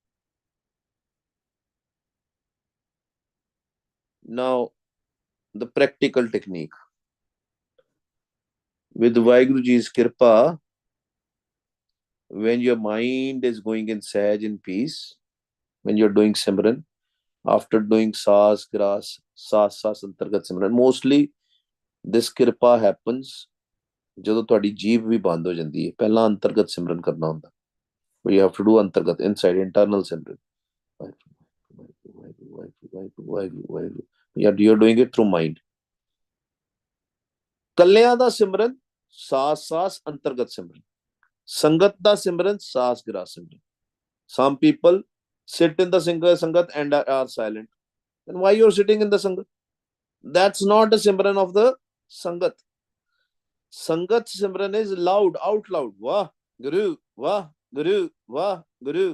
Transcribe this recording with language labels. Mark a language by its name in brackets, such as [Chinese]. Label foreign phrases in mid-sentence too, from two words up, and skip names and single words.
[English] Now, the practical technique. With Waheguru Ji's Kirpa, when your mind is going in Sahaj in peace, when you're doing Simran, after doing [Punjabi] ਸਾਸ, ਗ੍ਰਾਸ, ਸਾਸ, ਅੰਤਰਗਤ ਸਿਮਰਨ, [English] mostly this Kirpa happens [Punjabi] ਜਦੋਂ ਤੁਹਾਡੀ ਜੀਭ ਵੀ ਬੰਦ ਹੋ ਜਾਂਦੀ ਹੈ. ਪਹਿਲਾਂ ਅੰਤਰਗਤ ਸਿਮਰਨ ਕਰਨਾ ਹੁੰਦਾ. [English] We have to do ਅੰਤਰਗਤ, inside, internal ਸਿਮਰਨ. You're doing it through mind. [Punjabi] ਕੱਲਿਆਂ ਦਾ ਸਿਮਰਨ ਸਾਸ ਸਾਸ ਅੰਤਰਗਤ ਸਿਮਰਨ, ਸੰਗਤ ਦਾ ਸਿਮਰਨ ਸਾਸ ਗ੍ਰਾਸ ਸਿਮਰਨ. [English] Some people sit in the sangat and are silent. Then why you're sitting in the sangat? That's not a simran of the sangat. Sangat simran is loud, out loud. [Punjabi] ਵਾਹ ਗੁਰੂ, ਵਾਹ ਗੁਰੂ, ਵਾਹ ਗੁਰੂ.